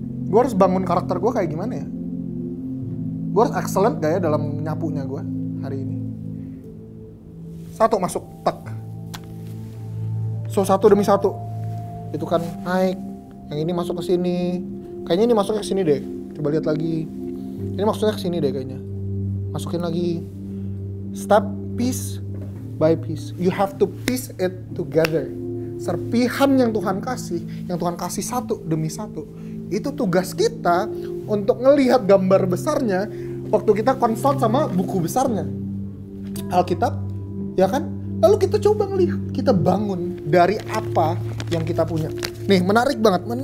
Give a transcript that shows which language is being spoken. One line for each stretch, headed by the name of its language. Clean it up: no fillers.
Indonesian: Gue harus bangun karakter gue kayak gimana ya? Gue harus excellent gak ya dalam nyapunya gue hari ini? Satu masuk tak. So satu demi satu. Itu kan naik. Yang ini masuk ke sini. Kayaknya ini masuknya ke sini deh. Coba lihat lagi. Ini maksudnya ke sini deh kayaknya. Masukin lagi.
English: Step piece by piece. You have to piece it together.
Indonesian: Serpihan yang Tuhan kasih satu demi satu. Itu tugas kita untuk ngelihat gambar besarnya waktu kita consult sama buku besarnya. Alkitab, ya kan? Lalu kita coba ngelihat, kita bangun dari apa yang kita punya. Nih, menarik banget.